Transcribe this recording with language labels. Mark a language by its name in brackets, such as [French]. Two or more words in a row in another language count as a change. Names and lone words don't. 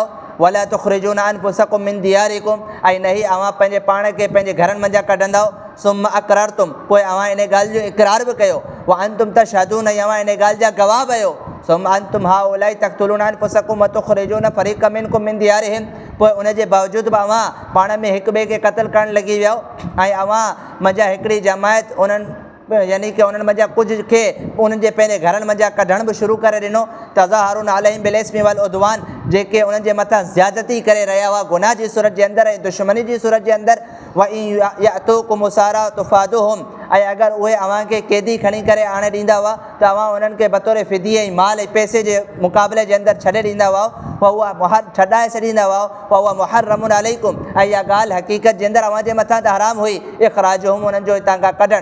[Arabic] ولا تخرجون أنفسكم من دياركم, [Sindhi] ऐं न ई अव्हां पंहिंजे पाण खे पंहिंजे घरनि मंझां कढंदव। [Arabic] ثم أقررتم, [Sindhi] पोइ अव्हां इन ॻाल्हि जो इक़रार बि कयो। [Arabic] وأنتم تشهدون, [Sindhi] ऐं अव्हां इन ॻाल्हि जा गवाह बि आहियो। [Arabic] ثم أنتم هؤلاء تقتلون أنفسكم وتخرجون فريقا منكم من ديارهم, [Sindhi] पोइ उनजे बावजूदि बि अव्हां पाण में हिक ॿिए खे क़त्ल करणु लॻी वियो ऐं अव्हां मंझां हिकिड़ी जमायत उन्हनि यानी कि उन्हनि मंझां कुझु खे उन्हनि जे पंहिंजे घरनि मंझां कढण बि शुरू करे ॾिनो। [Arabic] تظاهرون عليهم بالإثم والعدوان, [Sindhi] जेके उन्हनि जे मथां ज़्यादती करे रहिया हुआ गुनाह जी सूरत जे अंदरि ऐं दुश्मनी जी सूरत जे अंदरि। [Arabic] وإن يأتوكم أسارى تفادوهم, [Sindhi] ऐं अगरि उहे अव्हांखे क़ैदी खणी करे आणे ॾींदा हुआ त अव्हां उन्हनि खे बतौर फिदिये ऐं माल ऐं पैसे जे मुक़ाबले जे अंदरि छॾे ॾींदा हुआ, उहा छॾाए छॾींदा हुआ, उहा [Arabic] محرم عليكم, [Sindhi] ऐं इहा ॻाल्हि हक़ीक़त जे अंदरि अव्हां जे मथां त हराम हुई इख़राजुहुम, उन्हनि जो हितां खां कढणु।